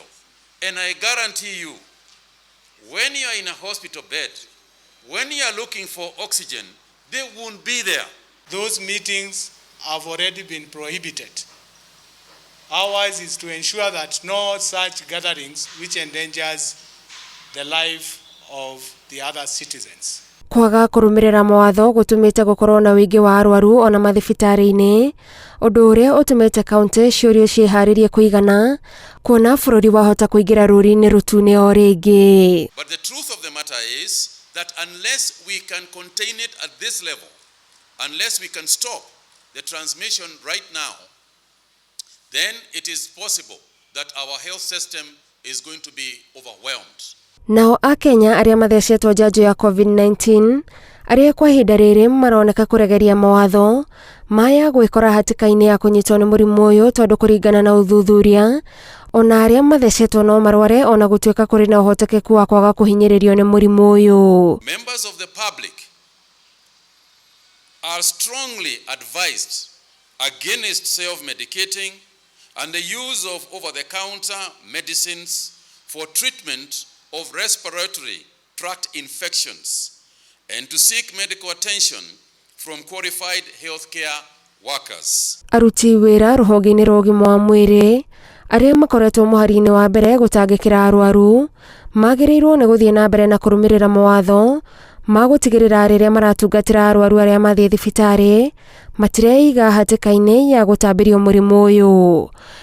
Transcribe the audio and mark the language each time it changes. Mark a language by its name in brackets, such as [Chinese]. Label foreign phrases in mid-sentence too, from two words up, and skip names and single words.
[English] And I guarantee you, when you are in a hospital bed, when you are looking for oxygen, they won't be there. Those meetings have already been prohibited. Ours is to ensure that no such gatherings which endangers the life of the other citizens. [Kikuyu] Kwaga kurumirira mawatho gutumite gukorwo na wingi wa arwaru ona mathibitari-ini, undu uria utumite county ciurio cieharirie kuigana kuona bururi wahota kuingira ruri-ini rutune o ringi. [English] But the truth of the matter is that unless we can contain it at this level, unless we can stop the transmission right now, then it is possible that our health system is going to be overwhelmed. [Kikuyu] Nao Akenya aria mathecetwo njanjo ya COVID-19 aria kwa ihinda riri maroneka kuregeria mawatho maya gwikora hatikaini ya kunyitwo ni murimu uyu tondu kuringana na uthuthuria ona aria mathecetwo no marware ona gutuika kuri na uhotekeku wa kwaga kuhinyiririo ni murimu uyu. [English] Members of the public are strongly advised against self-medicating and the use of over-the-counter medicines for treatment of respiratory tract infections and to seek medical attention from qualified healthcare workers. [Kikuyu] Aruti wira ruhonge-ini rwa ũgima wa mwĩrĩ aria makoretwo muhari-ini wa mbere gutangikira arwaru magirirwo ni guthie na mbere na kurumirira mawatho ma gutigirira riria maratungatira arwaru aria mathie thibitari matireiga hatikaini ya gutambirio murimu uyu.